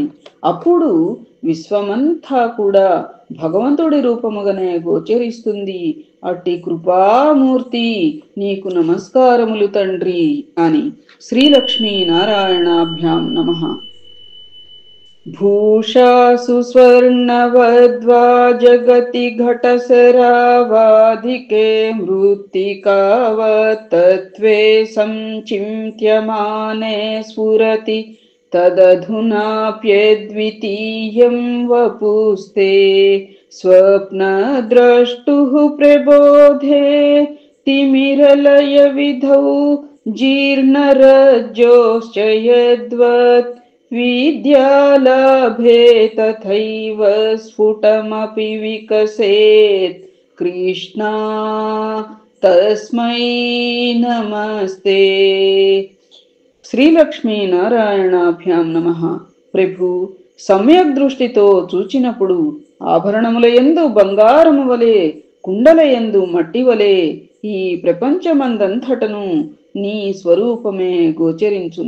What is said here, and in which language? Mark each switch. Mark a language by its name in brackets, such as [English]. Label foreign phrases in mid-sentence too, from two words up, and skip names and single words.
[Telugu] అప్పుడు విశ్వమంతా కూడా భగవంతుడి రూపముగానే గోచరిస్తుంది. అట్టి కృపామూర్తి నీకు నమస్కారములు తండ్రి అని [Sanskrit] శ్రీలక్ష్మీ నారాయణాభ్యాం నమః. भूषासु स्वर्णवद्वा जगति घटसरावाधिके मृत्तिकावत् तत्त्वे संचिन्त्यमाने स्फुरति तदधुनाप्यद्वितीयं वपुस्ते स्वप्नद्रष्टुः प्रबोधे तिमिरलयविधौ जीर्णरज्जोश्च यद्वत् विद्यालाभे तथैव स्फुटमपि विकसेत् कृष्णा तस्मै नमस्ते। శ్రీలక్ష్మీ నారాయణాభ్యాం నమః. [Telugu] ప్రభు సమ్యక్ దృష్టితో చూచినప్పుడు ఆభరణములయందు బంగారము వలె కుండలయందు మట్టి వలె ఈ ప్రపంచమందంతటను నీ స్వరూపమే గోచరించును.